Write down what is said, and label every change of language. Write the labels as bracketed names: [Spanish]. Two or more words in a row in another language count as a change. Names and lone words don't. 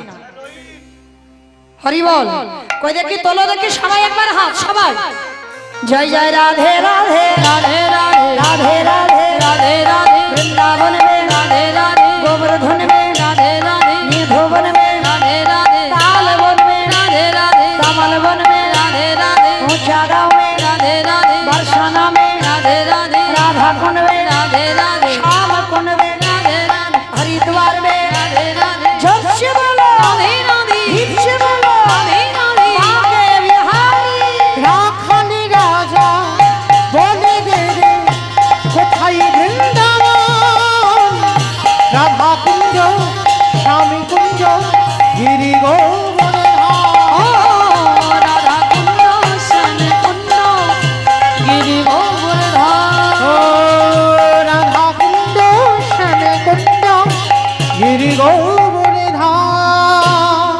[Bangla] হরি বল, কই দেখি তোলো দেখি সবাই একবার হাত। সবাই জয় জয় রাধে রাধে রাধে রাধে রাধে রাধে রাধে রাধে [Hindi] বৃন্দাবন মে রাধে রাধে গোবর্ধন মে রাধে রাধে নির্ভুবন মে রাধে রাধে ताल वन में राधे राधे कमल वन में राधे राधे ऊंचा गाँव में राधे राधे बरसाना में राधे राधे राधा कुंड में राधे राधे श्याम कुंड में राधे राधे हरिद्वार में राधे राधे जब से बोलो राधे राधे धीप से बोलो राधे राधे बाके बिहारी [Bangla] রাখাল রাজা বলে দেবে কোথায় বৃন্দাবন, রাধা কুঞ্জ স্বামী কুঞ্জ গিরি গোবর্ধন। [Hindi] ओ राधा कुंड श्याम कुंड गिरि गोवर्धन। [Bangla] ও রাধা কুঞ্জ শ্যামে কুঞ্জ গিরি গোবর্ধন।